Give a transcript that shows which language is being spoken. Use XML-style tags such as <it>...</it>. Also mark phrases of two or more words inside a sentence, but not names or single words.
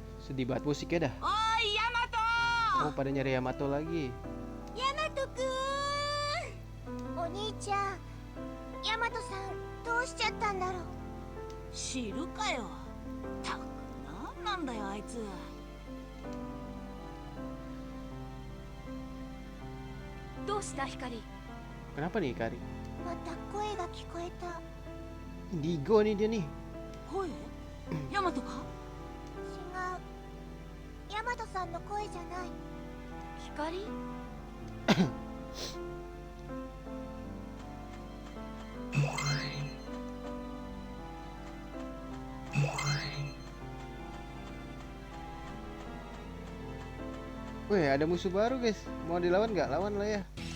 <id>Sedih banget musiknya dah. Oh, Yamato! Oh, pada nyari Yamato lagi.</id> <ja>ヤマトくん、お兄ちゃん、ヤマトさんどうしちゃったんだろう。知るかよ。たく、なんなんだよあいつ。どうした光。</ja> <id>Kenapa nih Kari?</id> <ja>また声が聞こえた。</ja> <id>Indigo nih dia nih.</id> <ja>声？ヤマトか？違う。ヤマトさんの声じゃない。光？</ja> <id>Wih, ada musuh baru guys. Mau dilawan nggak? Lawan lah ya.</id>